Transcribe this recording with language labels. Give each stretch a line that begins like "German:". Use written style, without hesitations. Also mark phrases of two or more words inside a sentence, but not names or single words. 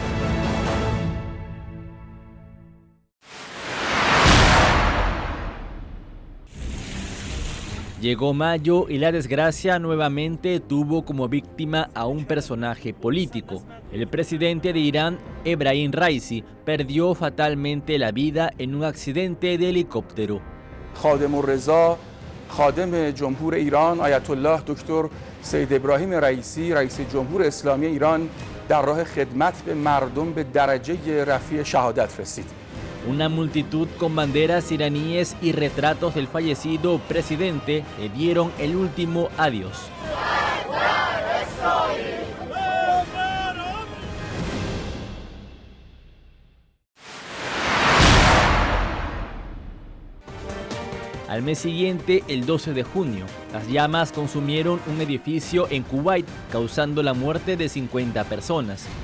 Spanish: Llegó mayo y la desgracia nuevamente tuvo como víctima a un personaje político. El presidente de Irán, Ebrahim Raisi, perdió fatalmente la vida en un accidente de helicóptero.
Persian: خادم‌الرضا خادم جمهور ایران آیت الله دکتر سید ابراهیم رئیسی رئیس جمهور اسلامی ایران در راه خدمت به مردم به درجه رفیع شهادت رسید.
Spanish: Una multitud con banderas iraníes y retratos del fallecido presidente le dieron el último adiós. Al mes siguiente, el 12 de junio, las llamas consumieron un edificio en Kuwait, causando la muerte de 50 personas.